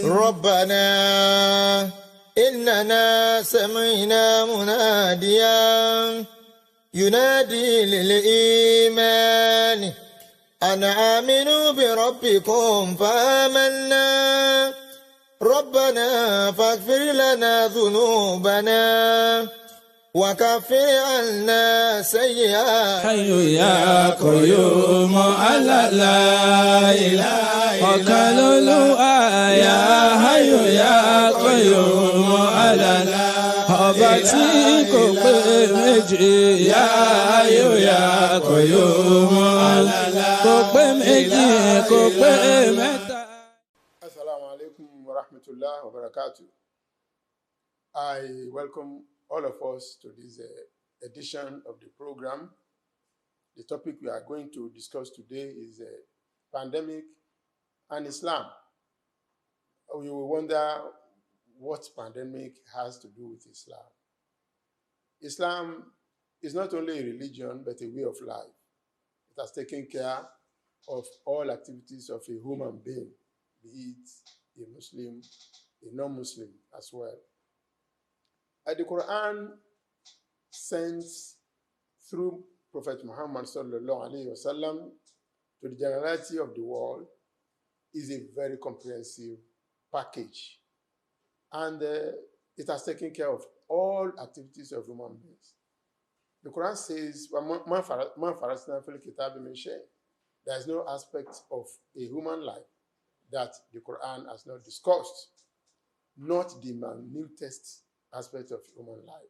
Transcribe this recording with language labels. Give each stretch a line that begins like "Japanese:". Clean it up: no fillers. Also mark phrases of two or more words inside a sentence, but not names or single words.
Arabic: ربنا إننا سمعنا مناديا ينادي للإيمان أن آمنوا بربكم فآمنا ربنا فاغفر لنا ذنوبنا وكفر عنا سيئات. حي يا قيوم على لا إله وكلوا يا حي يا قيوم على لا
Yoruba: ọba tí kò pé méjì yá ayò yá qayyum kò pé méjì kò pé mẹ́ta.
Arabic: السلام عليكم ورحمة الله وبركاته.
English: I welcome all of us to this edition of the program. The topic we are going to discuss today is pandemic and Islam. We will wonder what pandemic has to do with Islam. Islam is not only a religion, but a way of life. It has taken care of all activities of a human being, be it a Muslim, a non-Muslim as well. The Quran sends through Prophet Muhammad
Arabic: صلى الله عليه وسلم
English: to the generality of the world is a very comprehensive package. And it has taken care of all activities of human beings. The Quran says, there is no aspect of a human life that the Quran has not discussed, not the minutest aspect of human life.